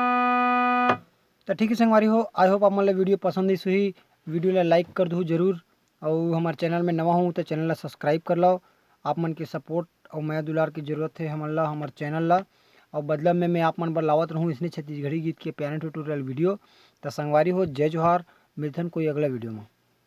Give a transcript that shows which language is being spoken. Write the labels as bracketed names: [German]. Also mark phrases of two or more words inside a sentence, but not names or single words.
[Chhattisgarhi] तो ठीक है संगवारी हो, [English] I hope [Chhattisgarhi] आप मतलब वीडियो पसंद आई। वीडियो ला लाइक कर दो जरूर, और हमारे चैनल में नवा हूँ तो चैनल ला सब्सक्राइब कर लो। आप मन के सपोर्ट और माया दुलार की जरूरत है हमन ला हमारे चैनल ला, और बदला में मैं आप मन बर लावत रहूँ इसने छत्तीसगढ़ी गीत के प्यारे [English] tutorial video. [Chhattisgarhi] तो संगवारी हो जय जोहार, मिलथन कोई अगला वीडियो में।